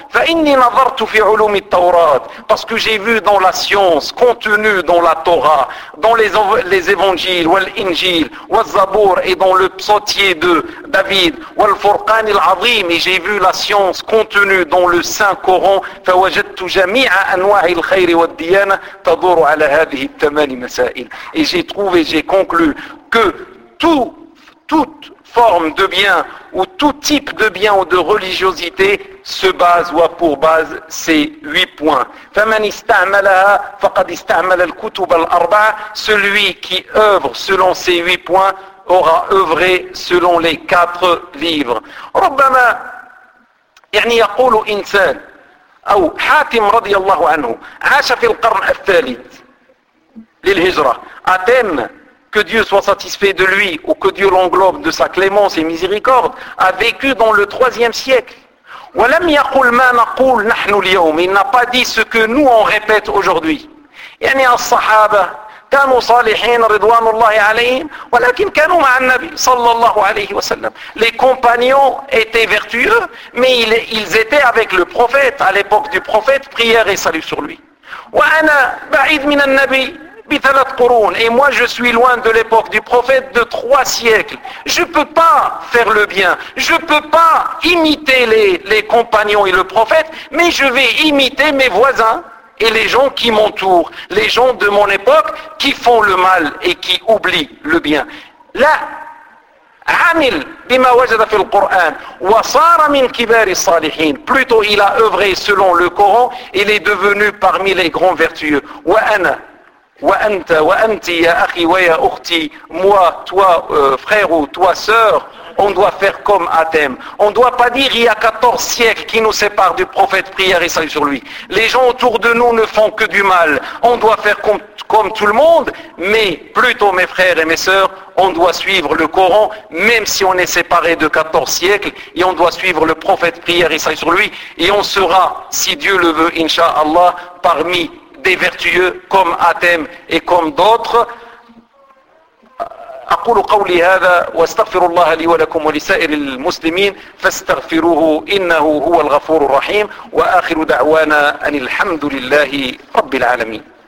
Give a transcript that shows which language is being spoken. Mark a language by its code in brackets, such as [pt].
[ar] فَإِنِّي نَظَرْتُ فِي عُلُومِ التَّوْرَاتِ, [fr] parce que j'ai vu dans la science contenue dans la Torah, dans les évangiles, [ar] وَالْإِنْجِيلِ وَالْزَّبُورِ, [fr] et dans le psautier de David, [ar] وَالْفُرْقَانِ الْعَظِيمِ, [fr] et j'ai vu la science contenue dans le Saint Coran. [ar] فَوَجَدْتُ جَمِيعًا أنواع الخير والديانة تدور على هذه الثمان مسائل. [fr] Et j'ai trouvé, j'ai conclu que toute forme de bien ou tout type de bien ou de religiosité se base ou a pour base ces 8 points. [ar] فَمَنِ اسْتَعْمَلَهَا فَقَدْ اسْتَعْمَلَ الْكُتُبَ الْأَرْبَعَ [fr] Celui qui œuvre selon ces 8 points aura œuvré selon les 4 livres. [ar] رَبَّمَا يعني يقول إنسان أو حاتم رضي الله عنه عاش في القرن الثالث للهجرة [fr] Athènes, que Dieu soit satisfait de lui ou que Dieu l'englobe de sa clémence et miséricorde, a vécu dans le troisième siècle. [ar] وَلَمْ يَقُلْ مَا نَقُولْ نَحْنُ الْيَوْمِ [fr] Il n'a pas dit ce que nous on répète aujourd'hui. [ar] يعني الصحابة كانوا صالحين رضوان الله عليهم ولكن كانوا مع النبي صلى الله عليه وسلم. [fr] Les compagnons étaient vertueux, mais ils étaient avec le prophète, à l'époque du prophète, prière et salut sur lui. [ar] وأنا بعيد من النبي بثلاث قرون. [fr] Et moi je suis loin de l'époque du prophète de 3 siècles. Je ne peux pas faire le bien. Je ne peux pas imiter les compagnons et le prophète, mais je vais imiter mes voisins. Et les gens qui m'entourent, les gens de mon époque qui font le mal et qui oublient le bien. [ar] Là, عمل بما وجد في القرآن وصار من كبار الصالحين. [fr] Plutôt, il a œuvré selon le Coran, il est devenu parmi les grands vertueux. [ar] وأنا وأنت وأنت يا أخي ويا أختي. [fr] Moi, toi, frère ou toi, sœur. On doit faire comme Athem. On ne doit pas dire il y a 14 siècles qui nous séparent du prophète, prière et salut sur lui. Les gens autour de nous ne font que du mal. On doit faire comme tout le monde, mais plutôt mes frères et mes sœurs, on doit suivre le Coran, même si on est séparé de 14 siècles, et on doit suivre le prophète, prière et salut sur lui, et on sera, si Dieu le veut, Inch'Allah, parmi des vertueux comme Athem et comme d'autres. [ar] أقول قولي هذا واستغفر الله لي ولكم ولسائر المسلمين فاستغفروه إنه هو الغفور الرحيم وآخر دعوانا أن الحمد لله رب العالمين